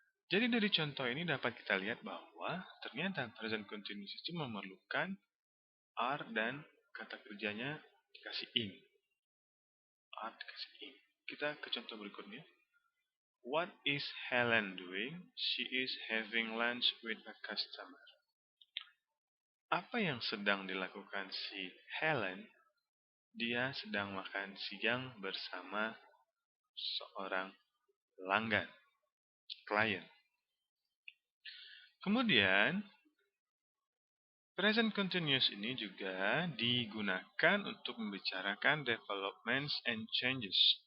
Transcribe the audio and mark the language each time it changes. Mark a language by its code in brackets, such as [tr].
[id] Jadi dari contoh ini dapat kita lihat bahwa ternyata present continuous itu memerlukan are dan kata kerjanya dikasih ing. Are dikasih ing. Kita ke contoh berikutnya. [en] What is Helen doing? She is having lunch with a customer. [id] Apa yang sedang dilakukan si Helen? Dia sedang makan siang bersama seorang pelanggan, klien. Kemudian, present continuous ini juga digunakan untuk membicarakan [en] developments and changes.